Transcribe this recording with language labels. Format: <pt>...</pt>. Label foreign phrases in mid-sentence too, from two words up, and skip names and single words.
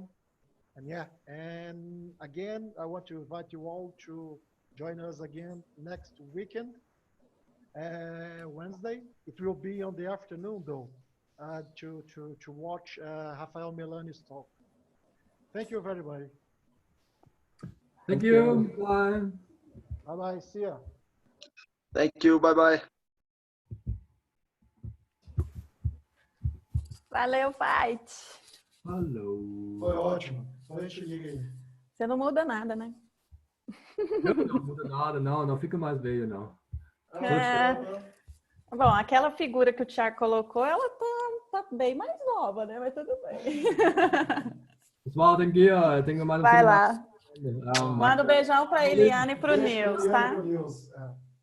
<en>And yeah, and again, I want to invite you all to join us again next weekend, Wednesday. It will be on the afternoon though, to watch Rafael Melani's talk. Thank you everybody. Thank you. Bye. Bye-bye. See ya. Thank you. Bye-bye.</en> <pt>Valeu, Veit. Hello. Foi ótimo. Só a gente liga aí. Você não muda nada, né? Não muda nada, não fica mais velho, não. Bom, aquela figura que o Thiago colocou, ela tá bem mais nova, né? Mas tudo bem.</pt> <de>Das war denn Gia? Ich denke mal,</de> <pt>vai lá. Manda um beijão para a Eliane e para o Nils, tá?</pt>